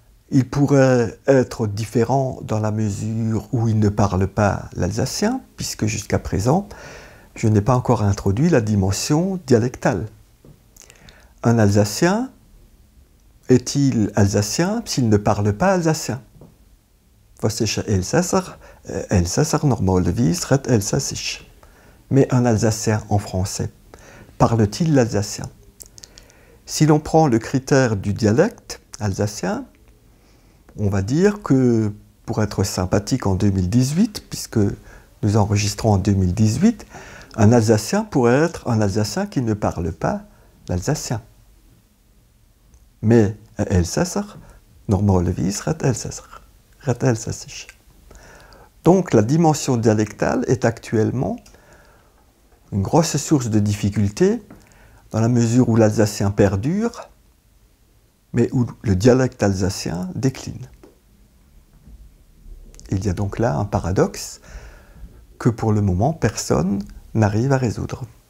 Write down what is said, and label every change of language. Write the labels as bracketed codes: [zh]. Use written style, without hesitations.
[fr] Il pourrait être différent dans la mesure où il ne parle pas l'alsacien, puisque jusqu'à présent, je n'ai pas encore introduit la dimension dialectale. Un Alsacien est-il alsacien s'il ne parle pas alsacien? [gsw] Was ist Elsässer? Elsässer normalerweise redt Elsässisch. [fr] Mais un Alsacien en français, parle-t-il l'alsacien? Si l'on prend le critère du dialecte alsacien, on va dire que, pour être sympathique en 2018, puisque nous enregistrons en 2018, un Alsacien pourrait être un Alsacien qui ne parle pas l'alsacien. Mais [gsw] Elsässer, normalerweise redt Elsässisch. [fr] Donc la dimension dialectale est actuellement une grosse source de difficulté dans la mesure où l'alsacien perdure, mais où le dialecte alsacien décline. Il y a donc là un paradoxe que pour le moment personne n'arrive à résoudre.